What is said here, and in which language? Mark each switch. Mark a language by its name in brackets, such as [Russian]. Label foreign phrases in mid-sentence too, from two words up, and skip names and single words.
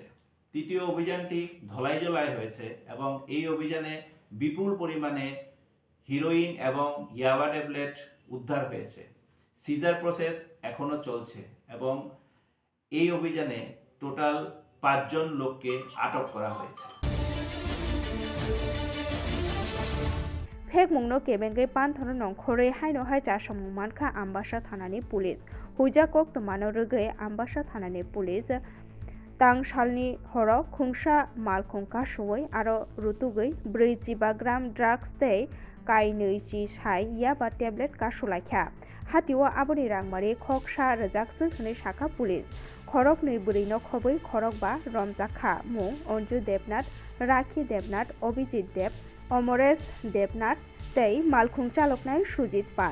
[Bangla] তৃতীয় অভিযানটি ধলাই জেলায় হয়েছে এবং এই অভিযানে বিপুল পরিমাণে হিরোইন এবং ইয়াবা ট্যাবলেট উদ্ধার হয়েছে। [English] seizure process [Bangla] এখনো চলছে এবং এই অভিযানে টোটাল 5 জন লোককে আটক করা হয়েছে। [Kok Borok] फेकमुंनो केबेंगे पानथनो नंखरै हायनो हाय चासामुं मानखा आम्बासा थानानि पुलिस हुइजा कक्तमानो रोगै आम्बासा थानानि पुलिस तांसालनि हर खुंसा मालखुंका सुवै आरो रुतुगै 45 ग्राम ड्राग्स तै काइनैसि साय याबा टेबलेट कासुलाख्या हातिव आबनि रांमारि खकसा रजाकसो हनै साखा पुलिस खरक नै ब्रैनो खबै खरक बा रमजाखा मुं अन्जु देबनाथ, राखि देबनाथ, अभिजित देब, अमरेश देबनाथ तै मालखुं चालकनाय सुजित पाल।